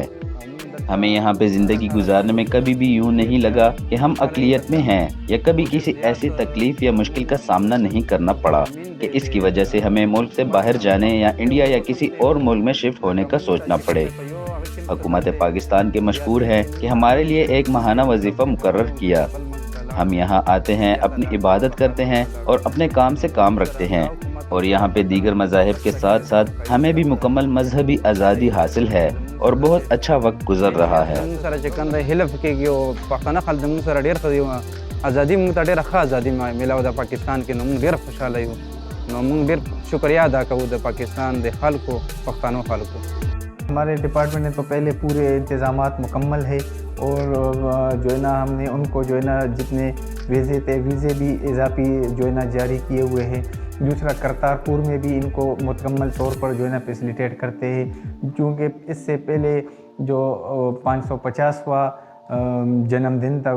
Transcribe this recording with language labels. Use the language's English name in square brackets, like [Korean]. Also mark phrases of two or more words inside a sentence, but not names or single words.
[Urdu] ہمیں یہاں پہ زندگی گزارنے میں کبھی بھی یوں نہیں لگا کہ ہم اقلیت میں ہیں یا کبھی کسی ایسی تکلیف یا مشکل کا سامنا نہیں کرنا پڑا کہ اس کی وجہ سے ہمیں ملک سے باہر جانے یا انڈیا یا کسی اور ملک میں شفٹ ہونے کا سوچنا پڑے. حکومت پاکستان کے مشہور ہے کہ ہمارے لیے ایک ماہانہ وظیفہ مقرر کیا. ہم یہاں آتے ہیں، اپنی عبادت کرتے ہیں اور اپنے کام سے کام رکھتے ہیں، اور یہاں پہ دیگر مذاہب کے ساتھ ساتھ ہمیں بھی مکمل مذہبی آزادی حاصل ہے اور بہت اچھا وقت گزر رہا ہے۔ [Pashto] ازادي مونږ ته ډېره ښه ازادي میلاو ده پاکستان کې، نو مونږ ډېر خوشحاله یو، نو مونږ ډېر شکریہ ادا کوو د پاکستان د خلکو، پښتنو خلکو۔ [Urdu] ہمارے ڈپارٹمنٹ نے تو پہلے پورے انتظامات مکمل ہے، اور جو ہے نا ہم نے ان کو جو ہے نا جتنے ویزے تھے ویزے بھی اضافی جو ہے نا جاری کیے ہوئے ہیں۔ دوسرا کرتارپور میں بھی ان کو مکمل طور پر جو ہے نا فیسیلیٹیٹ کرتے ہیں، کیونکہ اس سے پہلے جو 550واں جنم دن تھا